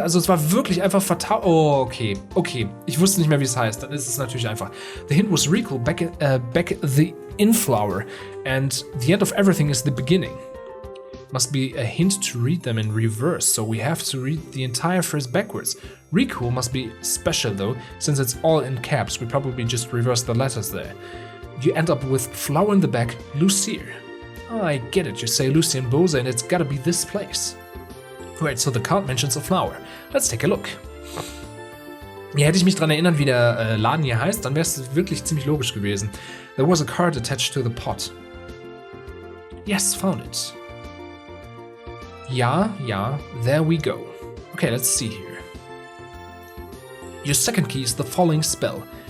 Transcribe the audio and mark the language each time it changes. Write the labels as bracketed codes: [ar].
[de] Also es war wirklich einfach fatal. Oh, okay. Okay. Ich wusste nicht mehr, wie es heißt. Dann ist es natürlich einfach. [en] The hint was recall back the in-flower. And the end of everything is the beginning. Must be a hint to read them in reverse. So we have to read the entire phrase backwards. Recall must be special though. Since it's all in caps, we probably just reverse the letters there. You end up with flower in the back, Lucy. Oh, I get it. You say Lucy and Bose and it's gotta be this place. Right, so the card mentions a flower. Let's take a look. [de] Ja, hätte ich mich daran erinnern, wie der Laden hier heißt, dann wäre es wirklich ziemlich logisch gewesen. [en] There was a card attached to the pot. Yes, found it. Ja, there we go. Okay, let's see here. Your second key is the following spell.